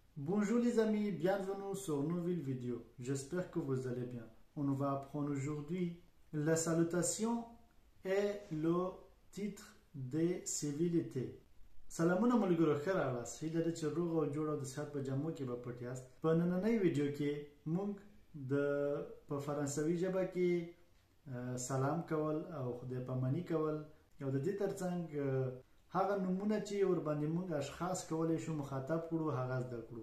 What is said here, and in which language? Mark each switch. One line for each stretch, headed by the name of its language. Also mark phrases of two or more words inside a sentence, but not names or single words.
French: Bonjour les amis, bienvenue sur une nouvelle vidéo. J'espère que vous allez bien. On va apprendre aujourd'hui la salutation et le titre de civilité.
Pashto: سلامونه ملګرو ښه راغلاست. هیله ده چې روغ او جوړ او د صحت په جامو کې به پټ یاست. په نننۍ ویډیو کې موږ په فرانسوي ژبه کې سلام کول او خدای پاماني کول او د دې ترڅنګ هغه نومونه چې ورباندې موږ اشخاص کولی شو مخاطب کړو هغه زده کړو.